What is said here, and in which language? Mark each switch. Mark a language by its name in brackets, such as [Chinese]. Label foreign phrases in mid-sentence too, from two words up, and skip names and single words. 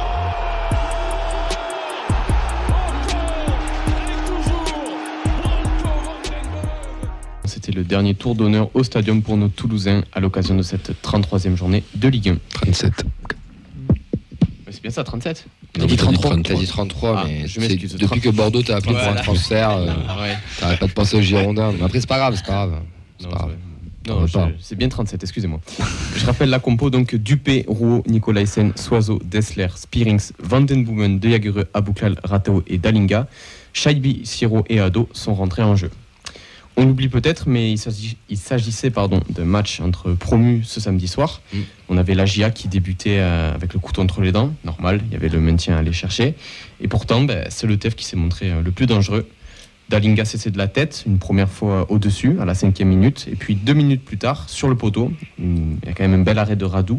[French] C'était le dernier tour d'honneur au stadium pour nos Toulousains à l'occasion de cette 33e journée de Ligue 1. 37. C'est bien ça, 37 ? T'as dit 33. T'as dit 33, mais je m'excuse. depuis que Bordeaux t'a appelé pour un transfert, Ouais. t'arrêtes pas de penser aux Girondins. Mais après, c'est pas grave. Non, c'est bien 37, excusez-moi. Je rappelle la compo, donc Dupé, Rouault, Nicolaisen, Soiseau, Dessler, Spearings, Vandenboomen, De Jagereux, Abouklal, Ratao et Dalinga. Shaibi, Siro et Ado sont rentrés en jeu. On l'oublie peut-être, mais il s'agissait d'un match entre promus ce samedi soir. On avait la GIA qui débutait avec le couteau entre les dents, normal, il y avait le maintien à aller chercher. Et pourtant, c'est le TEF qui s'est montré le plus dangereux. Dalinga cessait de la tête, une première fois au-dessus, à la 5e minute, et puis 2 minutes plus tard, sur le poteau, il y a quand même un bel arrêt de Radou.